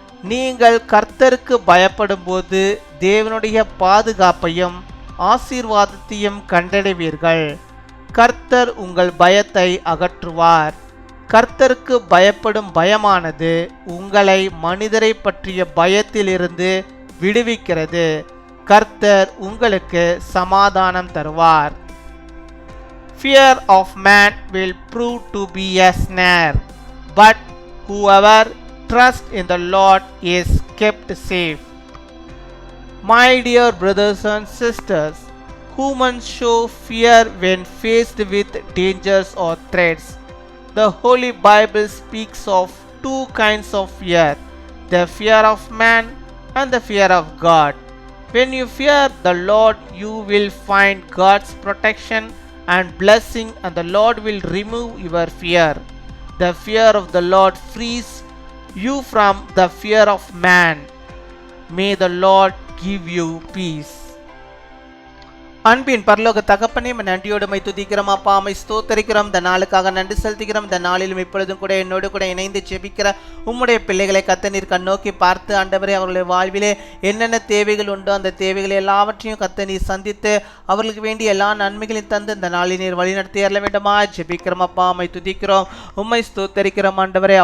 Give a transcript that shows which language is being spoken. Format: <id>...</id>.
<ta>நீங்கள் கர்த்தருக்கு பயப்படும் போது தேவனுடைய பாதுகாப்பையும் ஆசீர்வாதத்தையும் கண்டடைவீர்கள். கர்த்தர் உங்கள் பயத்தை அகற்றுவார். கர்த்தருக்கு பயப்படும் பயமானது உங்களை மனிதரை பற்றிய பயத்திலிருந்து விடுவிக்கிறது. கர்த்தர் உங்களுக்கு சமாதானம் தருவார்.</ta> <en>Fear of man will prove to be a snare, but whoever trusts in the Lord is kept safe. My dear brothers and sisters, humans show fear when faced with dangers or threats. The Holy Bible speaks of 2 kinds of fear, the fear of man and the fear of God. When you fear the Lord, you will find God's protection and blessing, and the Lord will remove your fear. The fear of the Lord frees you from the fear of man. May the Lord give you peace.</en> <ta>அன்பின் பரலோக தகப்பனே, நன்றியோடு my துதிக்கிறோம் அப்பா, my ஸ்தோத்தரிக்கிறோம். இந்த நாளுக்காக நன்றி செலுத்துகிறோம். இந்த நாளிலும் இப்பொழுதும் கூட என்னோடு கூட இணைந்து ஜெபிக்கிற உம்முடைய பிள்ளைகளை கர்த்தர் கண்ணோக்கி பார்த்து ஆண்டவரே, அவர்களுடைய வாழ்விலே என்னென்ன தேவைகள் உண்டோ அந்த தேவைகளை எல்லாவற்றையும் கர்த்தர் சந்தித்து அவர்களுக்கு வேண்டிய எல்லா நன்மைகளையும் தந்து இந்த நாளில் நீர் வழிநடத்தி அருள வேண்டுமா ஜெபிக்கிறோம் அப்பா, மை துதிக்கிறோம், உம்மை ஸ்தோத்தரிக்கிறோம் ஆண்டவரே.</ta>